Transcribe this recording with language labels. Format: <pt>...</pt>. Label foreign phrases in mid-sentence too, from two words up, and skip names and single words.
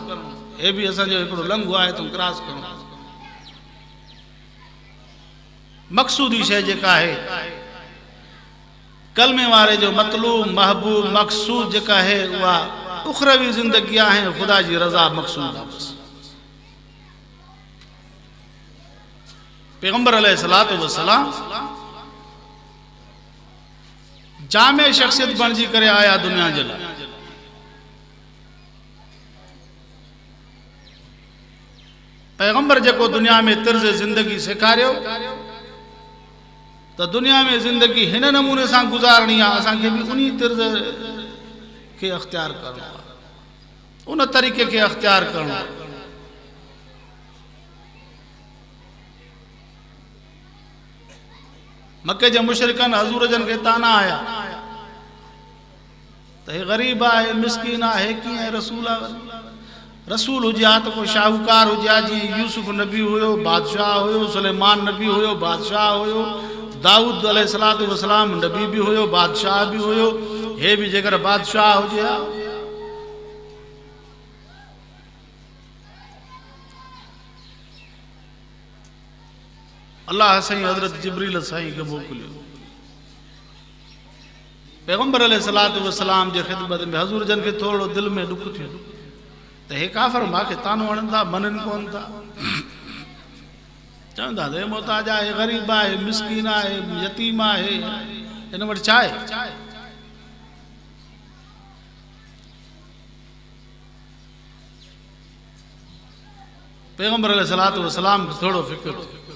<sd>हे बि असांजो हिकिड़ो लंघो आहे त क्रॉस करणो आहे। मक़सूदी शइ जेका आहे, कलमे वारे जो मतलूब महबूब मक़सूद जेका आहे उहा उखरवी ज़िंदगी आहे, ख़ुदा जी रज़ा मक़सूद आहे। पैगंबर</sd> <ar>عليه الصلاة والسلام</ar> <sd>जामे शख्सियत बणजी करे आया दुनिया जे लाइ। पैगंबर जेको दुनिया में तर्ज जिंदगी सेखारियो तो दुनिया में जिंदगी हिन नमूने सां गुजारणी आहे, असांखे भी उन्हीं तर्ज के अख्तियार करणो आहे, उन तरीक़े के अख्तियार करणो आहे। मक्के जे मुशरिकन हजूर जन के ताना आया तो हे गरीब आहे, मिस्कीन आहे, कीअं रसूल आहे? रसूल हुजिया तो कोई शाहूकार हुजिया, जी यूसुफ नबी हुयो बादशाह हुयो, सुलेमान नबी हुयो बादशाह हुयो, दाऊद</sd> <ar>عليه الصلاة والسلام</ar> <sd>नबी भी हुयो बादशाह भी हुयो, हे भी जेकर बादशाह हुजिया। अल्लाह साईं हजरत जिब्रील साईं के मोकिलियो पैगंबर</sd> <ar>عليه الصلاة والسلام</ar> <sd>जे ख़िदमत में। हजूर जन के थोड़ो दिल में दुख थियो तो हे काफ़र मांखे तानो हणनि था, मननि कोन था, चवंदा हे मोहताज आहे, गरीब आहे, मिस्कीन आहे, यतीम आहे, हिन वटि छा आहे? पैगंबर</sd> <ar>عليه الصلاة والسلام</ar> <sd>खे थोड़ो फिक्र थियो।</sd>